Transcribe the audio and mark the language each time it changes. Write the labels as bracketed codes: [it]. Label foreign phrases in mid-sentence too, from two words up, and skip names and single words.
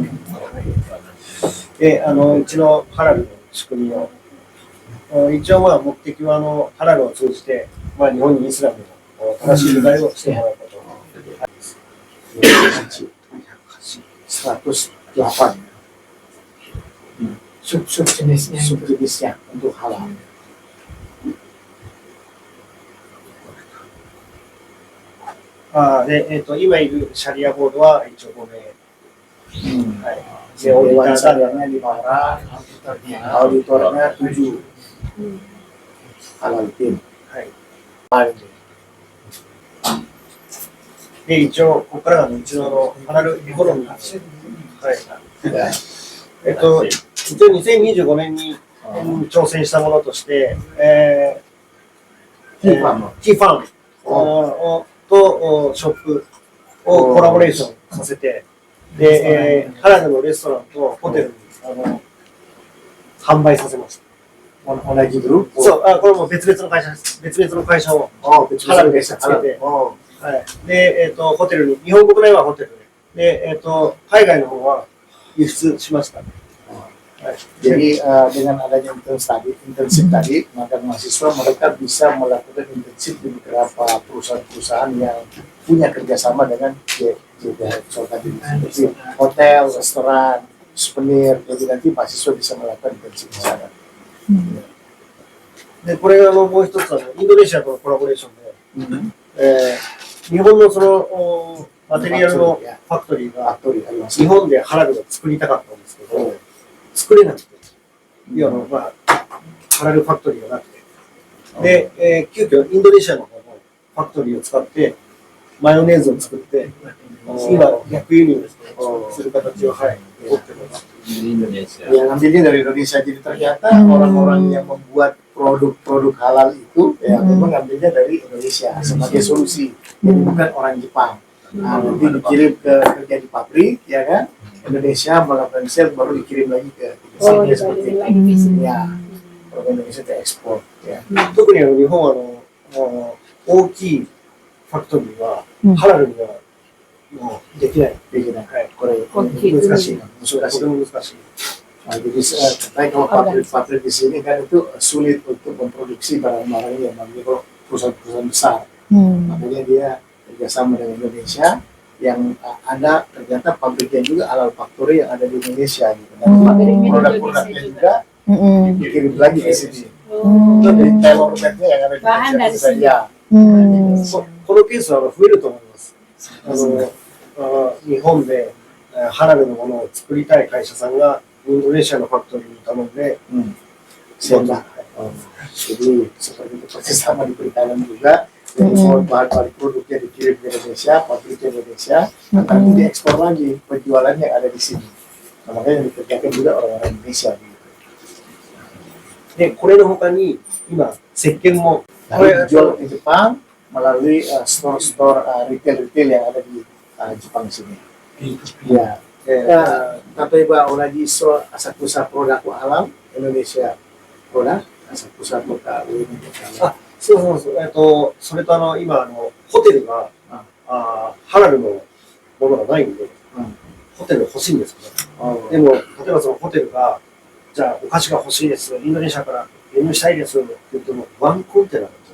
[ja] で、うちのハラルの仕組みを、一応まあ目的はハラルを通じて、まあ日本にイスラムの正しい理解をしてもらうこと。 108 [id] sub-sub jenisnya. subjenisnya untuk halal. [ja] で、今いるシャリアボードは一応5名。はい。で、 [id] Dewan Syariahnya 5 orang, auditornya 7. Halal tim. [ja] はい。で、一応、ここからがうちのハラルエコノミーです。はい。一応2025年に挑戦したものとして、ティーファームとショップをコラボレーションさせて、で、ハラルのレストランとホテルに販売させました。同じグループ。そう、これも別々の会社です。別々の会社をハラルでつけて、はい。で、ホテルに、日本国内はホテルで、で、海外の方は輸出しました。 [id] Jadi dengan adanya intensif tadi, maka mahasiswa mereka bisa melakukan intensif di beberapa perusahaan-perusahaan yang punya kerjasama dengan JPH tadi, seperti hotel, restoran, souvenir. Jadi nanti mahasiswa bisa melakukan intensif di sana. [ja] で、これがもう一つインドネシアとのコラボレーションで、日本のそのマテリアルのファクトリーが日本でハラルを作りたかったんですけど、作れなくて、いやまあ、ハラルファクトリーがなくて、で、急遽インドネシアの方のファクトリーを使ってマヨネーズを作って、今逆輸入する形を取ってます。 [id] Yang ambilnya dari Indonesia, jadi ternyata orang-orang yang membuat produk-produk halal itu ya memang ngambilnya dari Indonesia sebagai solusi, jadi bukan orang Jepang. Nah, nanti dikirim ke kerja di pabrik, ya kan? Indonesia melakukan sel baru dikirim lagi ke sini seperti itu. Ya, kalau Indonesia itu ekspor. Ya. [ja] 特に日本は大きいファクトリーはハラルにはもうできない。できない。はい。これ難しい。難しい。難しい。 [id] Nah, jadi katanya kalau pabrik-pabrik di sini kan itu sulit untuk memproduksi barang-barang yang namanya kalau perusahaan-perusahaan besar. Makanya dia kerjasama dengan Indonesia yang ada ternyata pabriknya juga [en] halal factory [id] yang ada di Indonesia gitu. Dan produk-produknya juga dikirim lagi ke sini. Itu dari [en] tailor made-nya [id] yang ada di Indonesia saja. [ja] このケースは増えると思います。日本でハラルのものを作りたい会社さんがインドネシアのファクトリーに頼んで、 [id] jadi seperti itu persis sama di Thailand juga. Jadi semua bahan produknya dikirim ke Indonesia, pabriknya Indonesia, nanti diekspor lagi penjualan yang ada di sini. Nah, makanya dikerjakan juga orang-orang Indonesia gitu. [ja] で、これの他に今石鹸もこれ [id] dijual di Jepang melalui store-store retail-retail yang ada di Jepang sini. Ya. [ja] 例えば同じ浅草プロダクト halal Indonesia プロダクト浅草とか上野とか。そうそうそう。それと今ホテルがハラルのものがないんで、ホテル欲しいんですけど、でも例えばそのホテルがじゃあお菓子が欲しいです、インドネシアから輸入したいですって言ってもワンコンテナなんですよ。